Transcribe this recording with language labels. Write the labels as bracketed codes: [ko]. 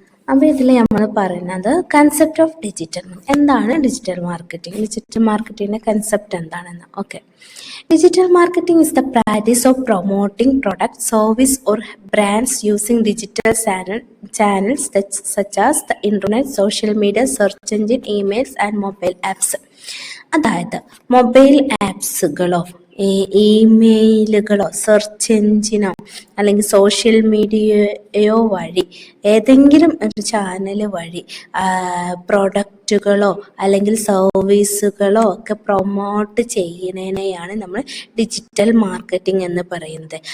[ml] അപ്പോൾ ഇതിൽ നമ്മൾ പറയുന്നത് കൺസെപ്റ്റ് ഓഫ് ഡിജിറ്റൽ. എന്താണ് ഡിജിറ്റൽ മാർക്കറ്റിംഗ്? ഡിജിറ്റൽ മാർക്കറ്റിങ്ങിൻ്റെ കൺസെപ്റ്റ് എന്താണെന്ന്. [en] Okay, digital marketing is the practice of promoting products, service or brands using digital channels such as the internet, social media, search engine, emails and mobile apps. [ml] അതായത് mobile ആപ്സുകളോ ഇമെയിലുകളോ search എഞ്ചിനോ അല്ലെങ്കിൽ social മീഡിയയോ വഴി ഏതെങ്കിലും ഒരു channel വഴി പ്രൊഡക്റ്റുകളോ അല്ലെങ്കിൽ സർവീസുകളോ ഒക്കെ promote ചെയ്യുന്നതിനെയാണ് നമ്മൾ digital marketing എന്ന് പറയുന്നത്.